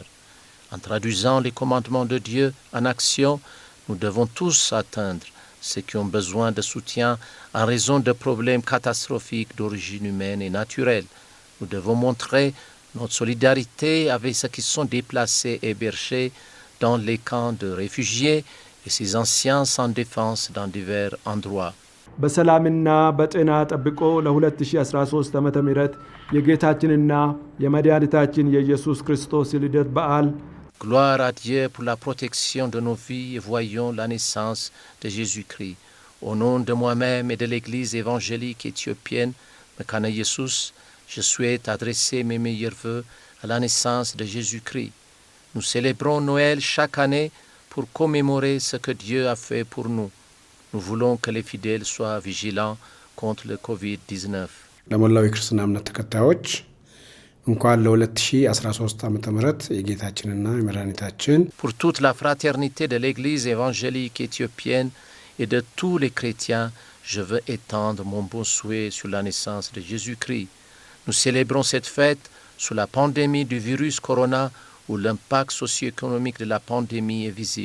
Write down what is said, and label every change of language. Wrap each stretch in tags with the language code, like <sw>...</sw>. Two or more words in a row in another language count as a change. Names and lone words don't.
<fr>En traduisant les commandements de Dieu en action, nous devons tous atteindre ceux qui ont besoin de soutien en raison de problèmes catastrophiques d'origine humaine et naturelle. Nous devons montrer notre solidarité avec ceux qui sont déplacés et hébergés dans les camps de réfugiés et ces anciens sans défense dans divers endroits.</fr> <am>በሰላምና በጤና ጠብቆ ለ2013 ዓመተ ምህረት የጌታችንና የመድኃኒታችን የኢየሱስ ክርስቶስ የልደት በዓል</am> <fr>Gloire à Dieu pour la protection de nos vies et voyons la naissance de Jésus-Christ. Au nom de moi-même et de l'Église évangélique éthiopienne, Mekane Jesus, je souhaite adresser mes meilleurs vœux à la naissance de Jésus-Christ. Nous célébrons Noël chaque année pour commémorer ce que Dieu a fait pour nous. Nous voulons que les fidèles soient vigilants contre le Covid-19.</fr> <am>ለሞላው የክርስትና እምነት ተከታዮች እንኳን ለ2013 ዓመተ ምህረት የጌታችንና የመድኃኒታችን</am> <fr>Pour toute la fraternité de l'Église évangélique éthiopienne et de tous les chrétiens, je veux étendre mon bon souhait sur la naissance de Jésus-Christ. Nous célébrons cette fête sous la pandémie du virus corona où l'impact socio-économique de la pandémie est visible.</fr>